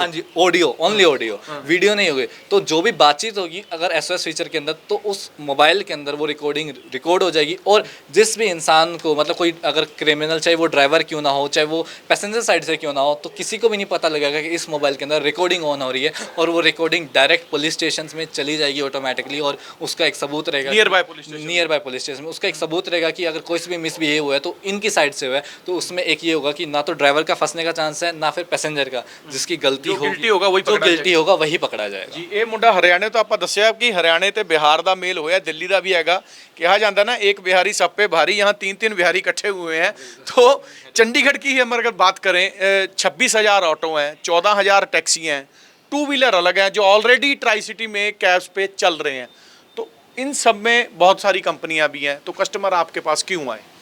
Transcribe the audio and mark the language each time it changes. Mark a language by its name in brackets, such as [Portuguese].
[Hindi] हाँ जी, audio, only audio, video नहीं होगी। तो जो भी बातचीत होगी अगर एसओएस फीचर के अंदर तो उस मोबाइल के अंदर वो रिकॉर्डिंग रिकॉर्ड हो जाएगी और जिस भी इंसान को मतलब कोई अगर क्रिमिनल चाहे वो ड्राइवर क्यों ना हो चाहे वो पैसेंजर साइड से क्यों ना हो तो किसी को भी नहीं पता लगेगा कि इस मोबाइल के अंदर रिकॉर्डिंग ऑन हो रही है और वो रिकॉर्डिंग डायरेक्ट पुलिस स्टेशन में चली जाएगी ऑटोमेटिकली और उसका एक सबूत रहेगा near by police station. Near by police station में उसका एक सबूत रहेगा कि अगर कोई भी मिसबिहेव हुआ है तो इनकी साइड से हुआ है। तो उसमें एक ये होगा कि ना तो ड्राइवर का फंसने का चांस है ना फिर पैसेंजर का, जिसकी गलती guilty होगा वही जो पकड़ा गिल्टी होगा वही पकड़ा जाएगा। [Punjabi] ਜੀ ਇਹ ਮੁੰਡਾ ਹਰਿਆਣੇ ਤੋਂ ਆਪਾਂ ਦੱਸਿਆ ਕਿ ਹਰਿਆਣੇ ਤੇ ਬਿਹਾਰ ਦਾ ਮੇਲ ਹੋਇਆ, ਦਿੱਲੀ ਦਾ ਵੀ ਹੈਗਾ। ਕਿਹਾ ਜਾਂਦਾ ਨਾ [Hindi] एक बिहारी सब पे भारी, यहाँ 3-3 बिहारी इकट्ठे हुए हैं। तो चंडीगढ़ की ही हम अगर बात करें 26,000 ऑटो हैं, 14,000 टैक्सी हैं, टू व्हीलर अलग हैं जो ऑलरेडी ट्राई सिटी में कैब्स पे चल रहे हैं। तो इन सब में बहुत सारी कंपनियां भी हैं। तो कस्टमर आपके पास क्यों आए?